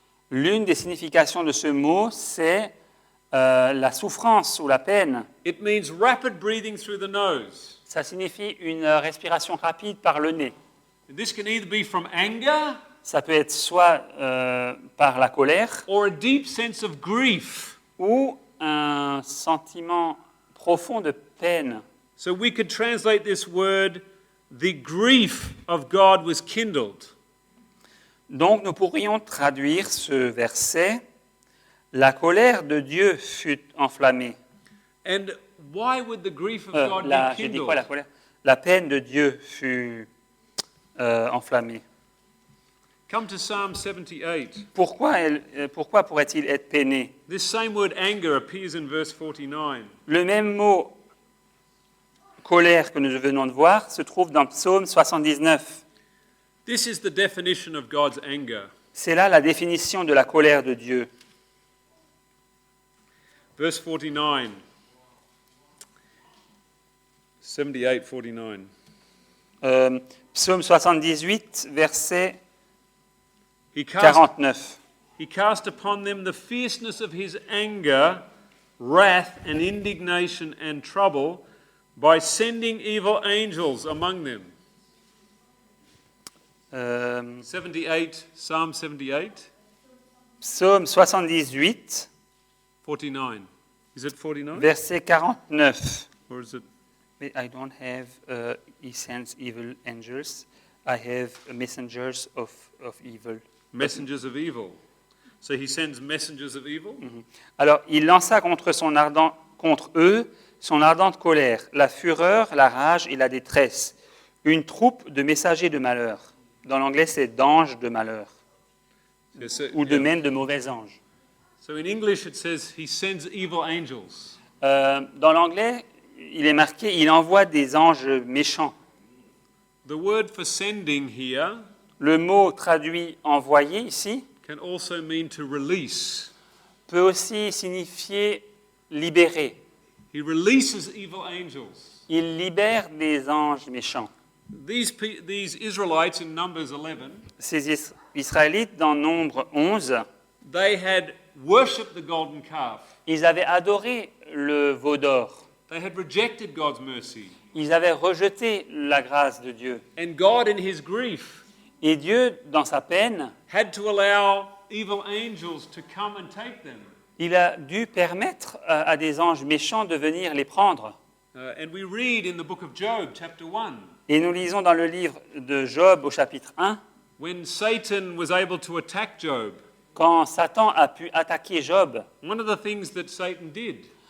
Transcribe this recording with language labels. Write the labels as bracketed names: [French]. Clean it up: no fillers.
[French] L'une des significations de ce mot, c'est la souffrance ou la peine. [English] It means rapid breathing through the nose. [French] Ça signifie une respiration rapide par le nez. [English] This can either be from anger [French] Ça peut être soit par la colère [English] or a deep sense of grief. [French] ou un sentiment profond de peine. [English] So we could translate this word, the grief of God was kindled. [French] Donc nous pourrions traduire ce verset, la colère de Dieu fut enflammée. [English] And why would the grief of God be [French] J'ai dit quoi, la [English] kindled? [French] colère? La peine de Dieu fut enflammée. [English] Come to Psalm 78. [French] Pourquoi pourrait-il être peiné? [English] This same word anger appears in verse 49. [French] Le même mot colère que nous venons de voir se trouve dans Psaume 79. [English] This is the definition of God's anger. [French] C'est là la définition de la colère de Dieu. [English] Verse 49. 78, 49. [French] Psaume 78, verset [English] He cast [French] 49. [English] He cast upon them the fierceness of his anger, wrath and indignation and trouble by sending evil angels among them. 78, Psalm 78, [French] Psaume 78, [English] 49. Is it 49? [French] verset 49. [English] Or is it? I don't have he sends evil angels. I have messengers of evil. Messengers of evil. So he sends messengers of evil? [French] Alors, il lança contre eux son ardente colère, la fureur, la rage et la détresse, une troupe de messagers de malheur. Dans l'anglais, c'est d'anges de malheur, ou de même de mauvais anges. [English] So in English it says he sends evil angels. [French] Dans l'anglais, il est marqué, il envoie des anges méchants. [English] The word for sending here [French] Le mot traduit envoyer ici [English] can also mean to release. [French] peut aussi signifier libérer. [English] He releases evil angels. [French] Il libère des anges méchants. [English] These Israelites in Numbers 11, [French] Ces Israélites, dans Nombre 11, [English] they had worshipped the golden calf. [French] ils avaient adoré le veau d'or. [English] They had rejected God's mercy. [French] Ils avaient rejeté la grâce de Dieu. [English] And God, in his grief, [French] Et Dieu, dans sa peine, [English] had to allow evil angels to come and take them. [French] il a dû permettre à des anges méchants de venir les prendre. [English] And we read in the book of Job, chapter 1, [French] Et nous lisons dans le livre de Job au chapitre 1, [English] when Satan was able to attack Job, [French] quand Satan a pu attaquer Job, [English] one of the things that Satan did